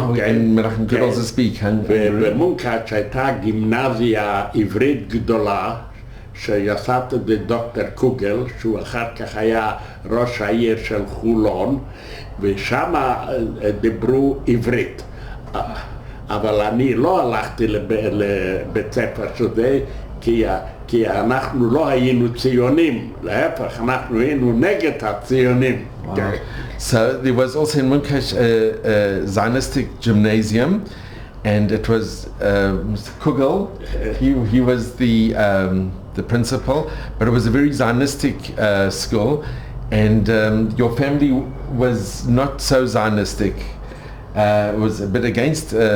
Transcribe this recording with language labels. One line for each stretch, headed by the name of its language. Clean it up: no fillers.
English: And Menachem could also speak Hungarian?
Hebrew: ובמונקאץ' הייתה גימנזיה עברית גדולה, שיסד את דוקטור קוגל, שהוא אחר כך היה ראש העיר של חולון, ושם דיברו עברית. אבל אני לא הלכתי לבית ספר שזה, כי אנחנו לא היינו ציונים, להפך, אנחנו היינו נגד הציונים.
English: Wow. So there was also in Munkac a Zionistic gymnasium, and it was Mr. Kugel, he was the principal, but it was a very Zionistic school, and your family was not so Zionistic, was a bit against.